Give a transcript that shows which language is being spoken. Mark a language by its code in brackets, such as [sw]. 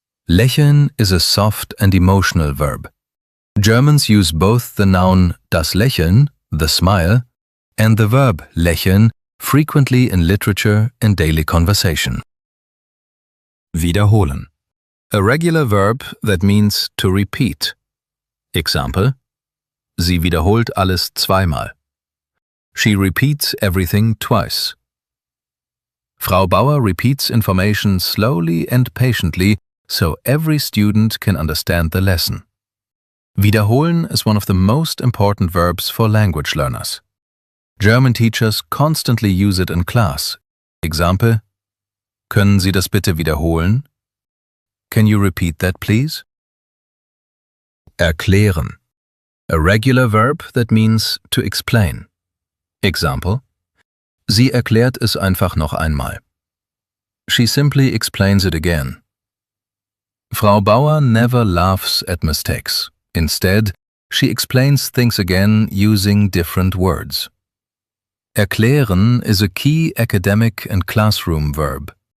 [en] Lächeln is a soft and emotional verb. Germans use both the noun das Lächeln, the smile, and the verb lächeln frequently in literature and daily conversation. Wiederholen. A regular verb that means to repeat. [de] Example: Sie wiederholt alles zweimal. [en] She repeats everything twice. Frau Bauer repeats information slowly and patiently so every student can understand the lesson. Wiederholen is one of the most important verbs for language learners. German teachers constantly use it in class. [de] Example: Können Sie das bitte wiederholen? [en] Can you repeat that, please? Erklären. A regular verb that means to explain. [de] Example: Sie erklärt es einfach noch einmal. [en] She simply explains it again. Frau Bauer never laughs at mistakes. Instead, she explains things again using different words. Erklären is a key academic and classroom verb.